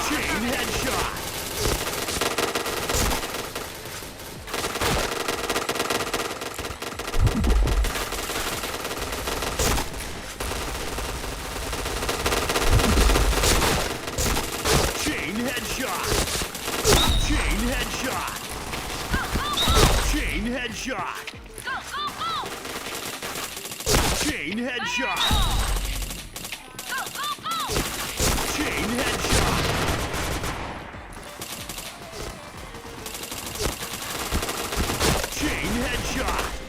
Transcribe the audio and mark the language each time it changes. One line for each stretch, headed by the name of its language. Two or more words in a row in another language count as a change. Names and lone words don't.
English: Chain headshot. Chain headshot. Chain headshot. Chain headshot. Go, go, go! Chain headshot. Go, go, go! Chain headshot. Chain headshot.